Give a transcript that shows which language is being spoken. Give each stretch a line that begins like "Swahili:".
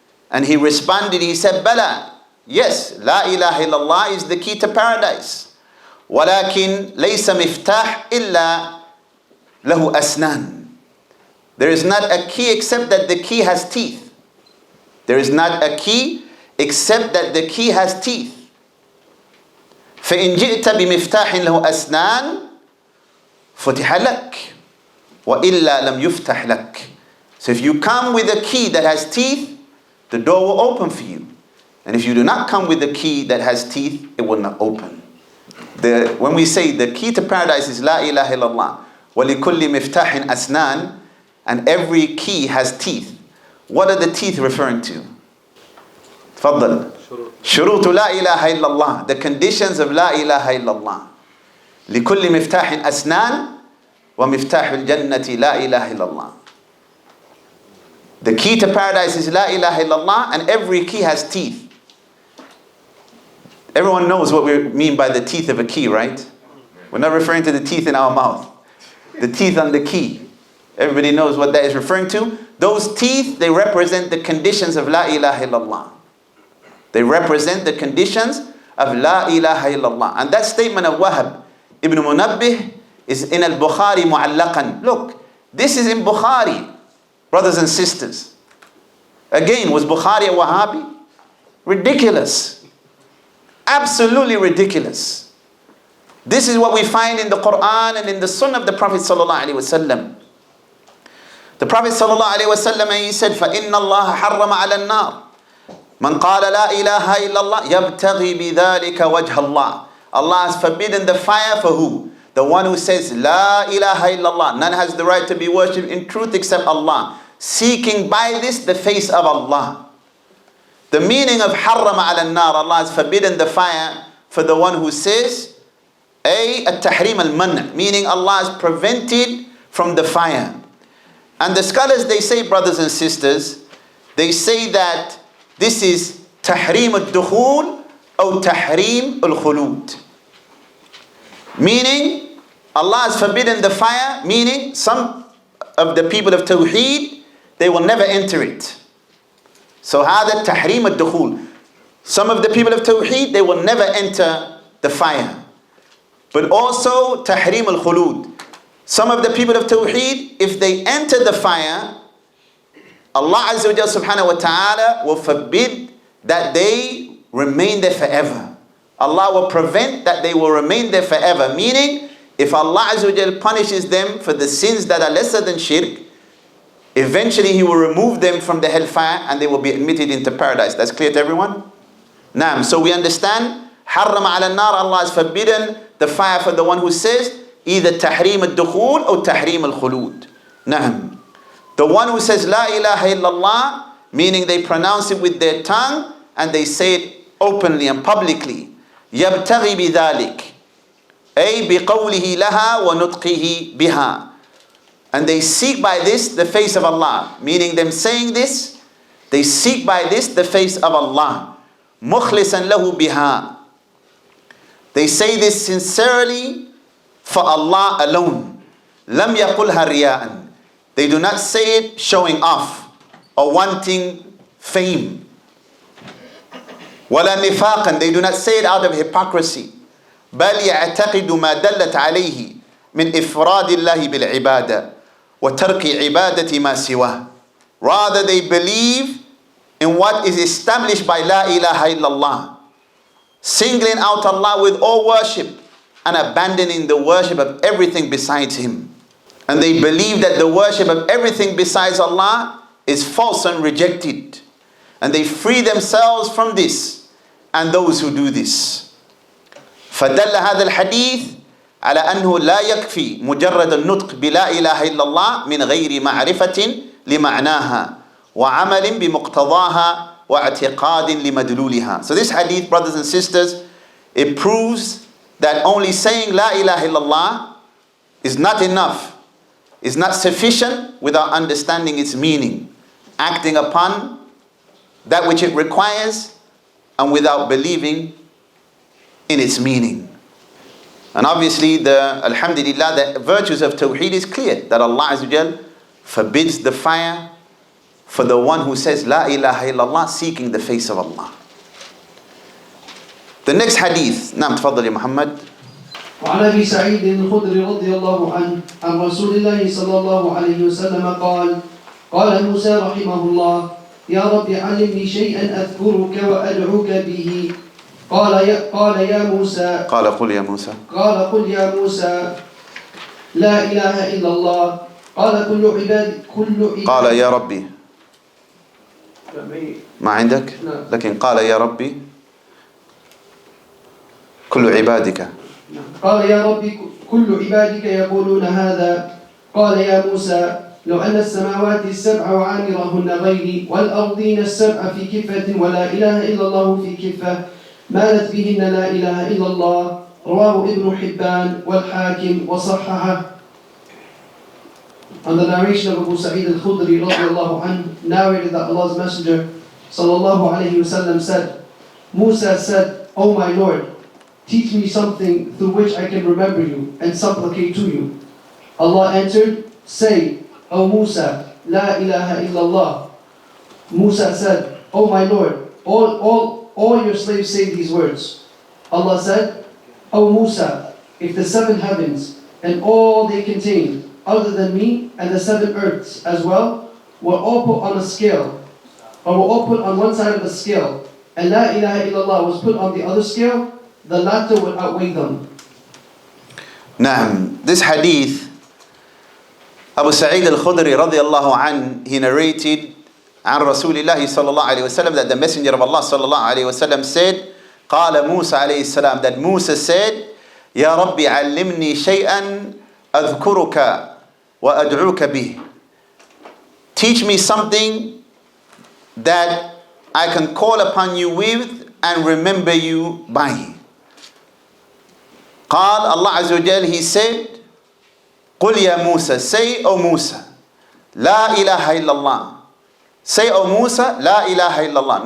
English: And he responded, he said, Bala, yes, la ilaha illallah is the key to paradise.
Arabic: Walakin laysa miftah illa lahu asnan.
English: There is not a key except that the key has teeth. There is not a key except that the key has teeth.
Arabic: فإن جئت بمفتاح له أسنان فتح لك وإلا لم يفتح لك.
English: So if you come with a key that has teeth, the door will open for you. And if you do not come with a key that has teeth, it will not open. When we say the key to paradise is La ilaha illallah,
Arabic: وَلِكُلِّ مِفْتَاحٍ أَسْنَانٍ,
English: and every key has teeth. What are the teeth referring to?
Arabic: تفضل. شروط لا إله إلا الله,
English: the conditions of La ilaha illallah.
Arabic: لكل مفتاح أسنان ومفتاح الجنة لا إله إلا الله.
English: The key to paradise is La ilaha illallah, and every key has teeth. Everyone knows what we mean by the teeth of a key, right? We're not referring to the teeth in our mouth. The teeth on the key. Everybody knows what that is referring to. Those teeth, they represent the conditions of La ilaha illallah. They represent the conditions of La ilaha illallah. And that statement of Wahab ibn Munabbih is in al-Bukhari mu'allaqan. Look, this is in Bukhari, brothers and sisters. Again, was Bukhari a Wahhabi? Ridiculous. Absolutely ridiculous. This is what we find in the Quran and in the Sunnah of the Prophet sallallahu alaihi wasallam. The Prophet sallallahu alaihi wasallam, he said,
Arabic: فَإِنَّ اللَّهَ حَرَّمَ عَلَى النَّارِ مَنْ قَالَ لَا إِلَهَ إِلَّا اللَّهِ يَبْتَغِي بِذَلِكَ وَجْهَ اللَّهِ.
English: Allah has forbidden the fire for who? The one who says, La ilaha illallah, none has the right to be worshipped in truth except Allah, seeking by this the face of Allah. The meaning of harrama ala nar, Allah has forbidden the fire for the one who says, at-tahrim al-man', meaning Allah has prevented from the fire. And the scholars, they say, brothers and sisters, they say that this is tahrim al-dukhul or tahrim al-khulud. Meaning, Allah has forbidden the fire, meaning some of the people of Tawheed, they will never enter it.
Arabic: So هذا تحريم الدخول.
English: Some of the people of Tawheed, they will never enter the fire. But also
Arabic: تحريم الخلود.
English: Some of the people of Tawheed, if they enter the fire, Allah Azza wa Jalla subhanahu wa ta'ala will forbid that they remain there forever. Allah will prevent that they will remain there forever. Meaning, if Allah Azza wa Jalla punishes them for the sins that are lesser than shirk, eventually He will remove them from the hellfire and they will be admitted into paradise. That's clear to everyone? Naam. So we understand,
Arabic: حرم على النار,
English: Allah has forbidden the fire for the one who says either tahrim al-dukhul or tahrim al-khulud. Naam. The one who says La ilaha illallah, meaning they pronounce it with their tongue and they say it openly and publicly.
Arabic: يبتغي بذلك أي بقوله لها ونطقه بها.
English: And they seek by this the face of Allah. Meaning them saying this, they seek by this the face of Allah.
Arabic: مخلصا له بها.
English: They say this sincerely for Allah alone.
Arabic: لم يقلها رياء.
English: They do not say it showing off or wanting fame.
Arabic: ولا نفاقا.
English: They do not say it out of hypocrisy.
Arabic: بل يعتقد ما دلت عليه من إفراد الله بالعبادة وَتَرْكِ عِبَادَةِ مَا سِوَاهُ.
English: Rather they believe in what is established by La ilaha illallah, singling out Allah with all worship and abandoning the worship of everything besides Him. And they believe that the worship of everything besides Allah is false and rejected. And they free themselves from this and those who do this.
Arabic: فَدَلَّ هَذَا الْحَدِيث على أنه لا يكفي مجرد النطق بلا إله إلا الله من غير معرفة لمعناها وعمل بمقتضاها واعتقاد لمدلولها.
English: So this hadith, brothers and sisters, it proves that only saying La ilaha illallah is not enough, is not sufficient without understanding its meaning, acting upon that which it requires, and without believing in its meaning. And obviously, alhamdulillah, the virtues of Tawheed is clear, that Allah Azza wa Jal forbids the fire for the one who says La ilaha illallah, seeking the face of Allah. The next hadith,
Arabic: نعم تفضل يا محمد. وعن أبي سعيد الخدري رضي الله عنه عن رسول الله صلى الله عليه وسلم قال: قال موسى رحمه الله: يا رب علمني شيئا أذكرك وأدعوك به قال يا موسى قال قل يا موسى قال قل يا موسى لا إله إلا الله قال كل قال يا ربي ما عندك نعم. لكن قال يا ربي كل عبادك قال يا ربي كل عبادك يقولون هذا قال يا موسى لو أن السماوات السبع وعامرهن غيري والأرضين السبع في كفة ولا إله إلا الله في كفة مالت بهن لا إله إلا الله رواه ابن حبان والحاكم وصححه.
English: On the narration of Abu Sa'id al-Khudri radiallahu anhu narrated that Allah's Messenger sallallahu alayhi wasallam said, Musa said, O my Lord, teach me something through which I can remember you and supplicate to you. Allah answered, say, O Musa, La ilaha illallah. Musa said, O my Lord, all your slaves say these words. Allah said, O Musa, if the seven heavens and all they contain, other than me and the seven earths as well, were all put on a scale, or were all put on one side of a scale, and La ilaha illallah was put on the other scale, the latter would outweigh them.
Arabic: نعم.
English: This hadith, Abu Sa'id al-Khudri radiallahu anh, he narrated
Arabic: عن رسول الله صلى الله عليه وسلم
English: that the Messenger of Allah
Arabic: صلى الله عليه وسلم
English: said,
Arabic: قال موسى عليه السلام,
English: that Musa said,
Arabic: يا ربي علمني شيئا أذكرك وأدعوك به.
English: Teach me something that I can call upon you with and remember you by. قال Allah Azza wa Jal, he said,
Arabic: قل يا موسى,
English: say O Musa,
Arabic: لا إله إلا الله.
English: Say O Musa,
Arabic: لا إله إلا الله.